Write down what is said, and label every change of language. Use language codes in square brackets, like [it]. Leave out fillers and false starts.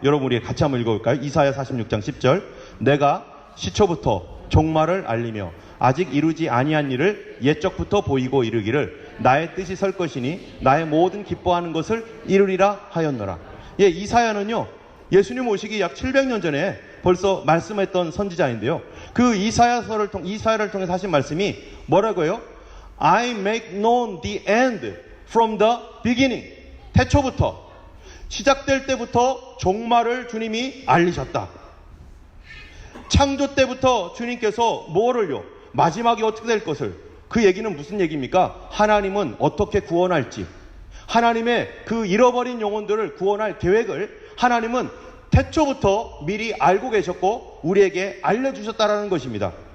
[ko] 여러분 우리 같이 한번 읽어볼까요? 이사야 46장 10절. 내가 시초부터 종말을 알리며 아직 이루지 아니한 일을 옛적부터 보이고 이르기를 나의 뜻이 설 것이니 나의 모든 기뻐하는 것을 이루리라 하였노라. 예, 이사야는요, 예수님 오시기 약 700년 전에 벌써 말씀했던 선지자인데요. 그 이사야를 통해서 하신 말씀이 뭐라고요? [en] I make known the end from the beginning. [ko] 태초부터, 시작될 때부터 종말을 주님이 알리셨다. 창조 때부터 주님께서 뭐를요? 마지막이 어떻게 될 것을. 그 얘기는 무슨 얘기입니까? 하나님은 어떻게 구원할지, 하나님의 그 잃어버린 영혼들을 구원할 계획을 하나님은 태초부터 미리 알고 계셨고 우리에게 알려주셨다라는 것입니다.